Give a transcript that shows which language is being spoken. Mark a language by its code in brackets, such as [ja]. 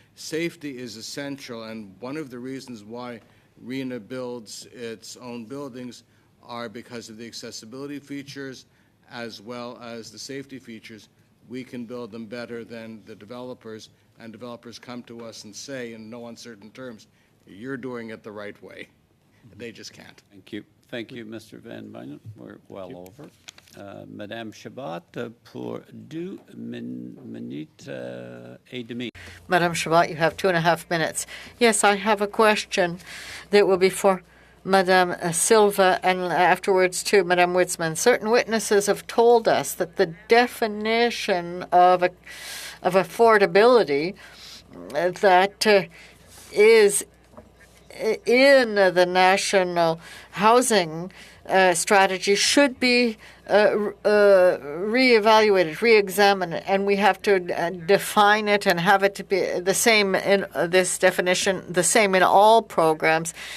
[en] Safety is essential, and one of the reasons why RENA builds its own buildings are because of the accessibility features as well as the safety features. We can build them better than the developers, and developers come to us and say in no uncertain terms, you're doing it the right way. They just can't. Thank you. Thank you, Mr. Van Buinen. We're well over. [fr] Madame Chabot, pour 2 minutes et demi. [en] Madame Chabot, you have 2.5 minutes. Yes, I have a question that will be for Madame Silva and afterwards to Madame Witzman. Certain witnesses have told us that the definition of affordability that is in the national housing strategy should be reevaluated, re-examined, and we have to define it and have it to be the same in this definition, the same in all programs.